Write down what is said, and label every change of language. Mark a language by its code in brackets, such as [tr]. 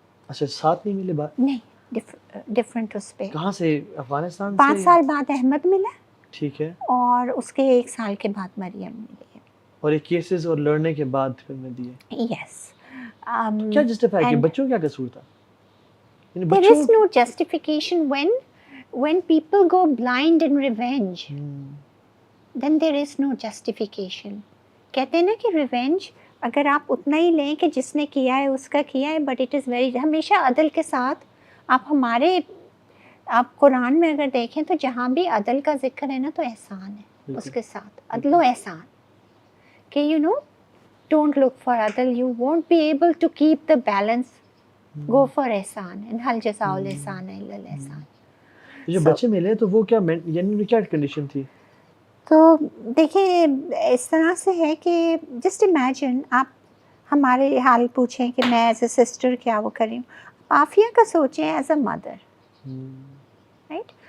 [ur] اچھا ساتھ نہیں ملے بات؟ نہیں, ڈفرینٹ. اس پہ کہاں سے, افغانستان سے؟ 5 سال بعد احمد ملا, ٹھیک ہے, اور اس کے 1 سال کے بعد مریم ملی. اور یہ کیسز اور لڑنے کے بعد پھر میں دیے. یس. کیا جسٹیفائی کہ بچوں کیا قصور تھا؟ [en] There is no justification when people go blind in revenge. Then there is no justification. [ur] کہتے ہیں نا کہ ریونج اگر آپ اتنا ہی لیں کہ جس نے کیا ہے اس کا کیا ہے, [en] but it is very, [ur] ہمیشہ عدل کے ساتھ. آپ قرآن میں اگر دیکھیں تو جہاں بھی عدل کا ذکر ہے نا تو احسان ہے اس کے ساتھ, عدل و احسان. کہ [en] don't look for عدل, you won't be able to keep the balance. Go for [ar] احسان, [en] and [ar] حل جزاء الاحسان الا الاحسان. [ur] جو بچے ملے تو وہ کیا, یعنی کیا کنڈیشن تھی؟ تو دیکھیں اس طرح سے ہے کہ [en] just imagine, [ur] آپ ہمارے حال پوچھیں کہ میں [en] as a sister [ur] کیا وہ کریں, عافیہ کا سوچیں [en] As a mother, right.